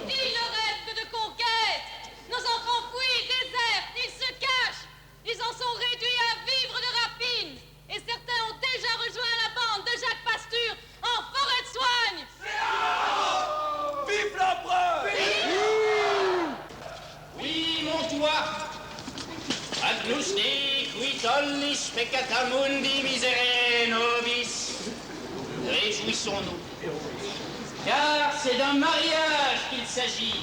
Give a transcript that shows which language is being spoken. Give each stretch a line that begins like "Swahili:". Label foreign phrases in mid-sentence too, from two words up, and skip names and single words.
French: Il ne rêve que de conquête. Nos enfants fuient, désertent, ils se cachent. Ils en sont réduits à vivre de rapine. Et certains ont déjà rejoint la bande de Jacques Pasture en forêt de soigne. Vive l'empereur! Oui, Montois.
Latin: Agnus qui tollis peccata mundi miserere nobis.
French: Réjouissons-nous. Car c'est d'un mariage qu'il s'agit.